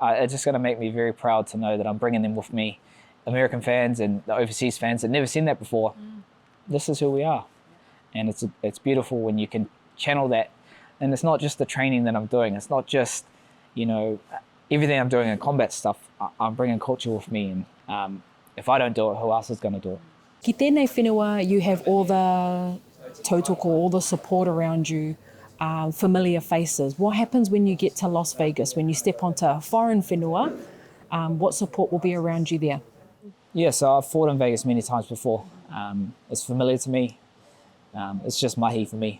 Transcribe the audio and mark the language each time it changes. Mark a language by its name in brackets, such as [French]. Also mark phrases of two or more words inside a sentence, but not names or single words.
[English] It's just going to make me very proud to know that I'm bringing them with me. American fans and the overseas fans that never seen that before. This is who we are, and it's beautiful when you can channel that. And it's not just the training that I'm doing. It's not just, you know, everything I'm doing in combat stuff. I'm bringing culture with me, and if I don't do it, who else is going to do it? [Māori] Ki tēnei whenua, [English] you have all the tautoko, all the support around you, familiar faces. What happens when you get to Las Vegas, when you step onto a foreign whenua? What support will be around you there? Yeah, so I've fought in Vegas many times before. It's familiar to me. It's just mahi for me.